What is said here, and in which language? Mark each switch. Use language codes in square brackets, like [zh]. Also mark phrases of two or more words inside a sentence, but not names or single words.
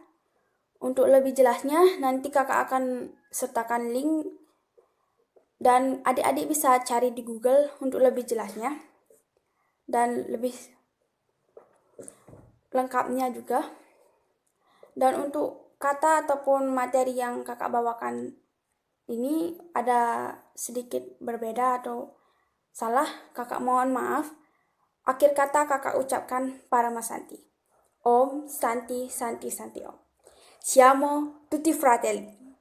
[id] Untuk lebih jelasnya nanti kakak akan sertakan link dan adik-adik bisa cari di Google untuk lebih jelasnya dan lebih lengkapnya juga. Dan untuk kata ataupun materi yang kakak bawakan ini ada sedikit berbeda atau salah, kakak mohon maaf. Akhir kata kakak ucapkan Paramasanti. [sa] Om Santi Santi Santi Om. [it] Siamo tutti fratelli.